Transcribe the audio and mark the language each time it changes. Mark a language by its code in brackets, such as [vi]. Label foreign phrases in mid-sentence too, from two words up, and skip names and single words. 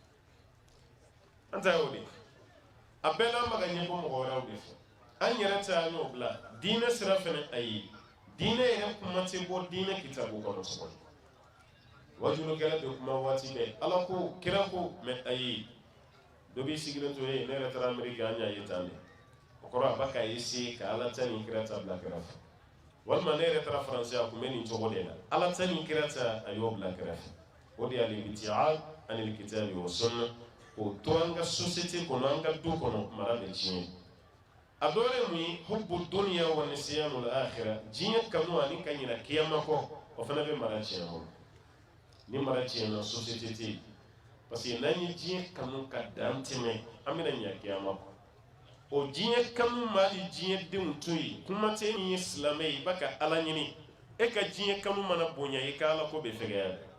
[bm] an ta y'o de a bɛɛ n'an bɛ ka ɲɛbɔ mɔgɔ wɛrɛw de fɛ an yɛrɛ ta y'o bila diinɛ sira fɛnɛ a ye diinɛ yɛrɛ kuma tɛ bɔ diinɛ kitabu kɔnɔ tuguni wajulukɛla bɛ kuma waati bɛɛ ala ko kira ko mɛ a ye dɔ b'i sigilen to ye ne yɛrɛ taara ameriki an y'a ye tan de o kɔrɔ a ba k'a ese ka ala ta ni kira ta bila kɛrɛfɛ walima ne yɛrɛ taara faransi a kun bɛ nin cogo de la ala ta ni kira ta a y'o bila kɛrɛfɛ o de y'ale [ar] ابتعاد عن الكتاب والسنة [bm] o to an ka société kɔnɔ an ka du kɔnɔ mara bɛ tiɲɛ a dɔ wɛrɛ mun ye [ar] حب الدنيا ونسيان الآخرة [bm] diɲɛ kanu ani ka ɲinɛ kiyama kɔ o fana bɛ mara tiɲɛ bolo ni mara tiɲɛna société tɛ yen [fr] parce que [bm] n'an ye diɲɛ kanu ka dan tɛmɛ an bɛna ɲɛ kiyama kɔ o diɲɛ kanu ma hali diɲɛ denw to yen kuma tɛ min ye silamɛ ye i b'a ka ala ɲini e ka diɲɛ kanu mana bonya i ka ala ko bɛ fɛgɛya